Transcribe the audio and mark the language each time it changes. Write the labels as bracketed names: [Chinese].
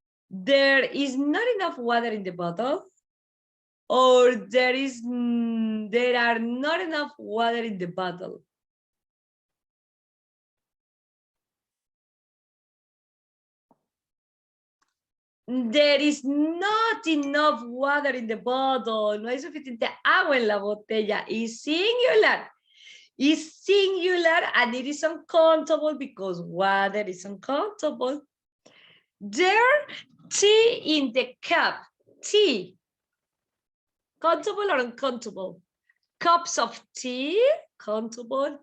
[English] There is not enough water in the bottle. Or there are not enough water in the bottle. There is not enough water in the bottle. [Spanish] No hay suficiente agua en la botella. [English] Is singular. Is singular and it is uncountable because water is uncountable. There, tea in the cup. Tea. Countable or uncountable? Cups of tea. Countable.